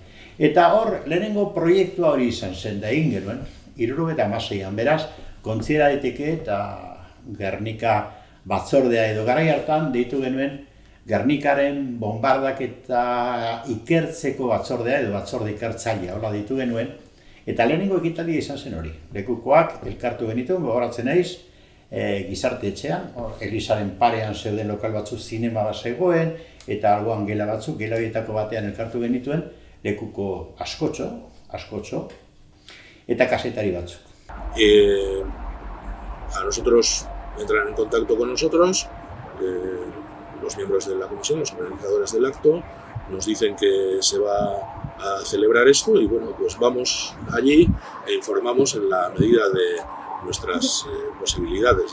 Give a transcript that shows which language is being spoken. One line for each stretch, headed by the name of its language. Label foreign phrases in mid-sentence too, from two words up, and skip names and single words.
Basque: Eta hor, lehenengo proiektua hori izan zen da egin genuen, 76an, beraz, kontsidera daiteke eta Gernika batzordea edo garai hartan deitu genuen Gernikaren bombardaketa ikertzeko batzordea edo batzorde ikertzailea, hola deitu genuen, eta lehenengo ekitaldia izan zen hori. Lekukoak elkartu genituen, gogoratzen naiz, gizarte etxean, Elizaren parean zeuden lokal batzuk zinema bat zegoen, eta alboan gela batzuk, gela horietako batean elkartu genituen, lekuko askotxo, eta kazetari batzuk.
Spanish: A nosotros entran en contacto con nosotros, los miembros de la comisión, los organizadores del acto, nos dicen que se va a celebrar esto y bueno, pues vamos allí e informamos en la medida de nuestras posibilidades.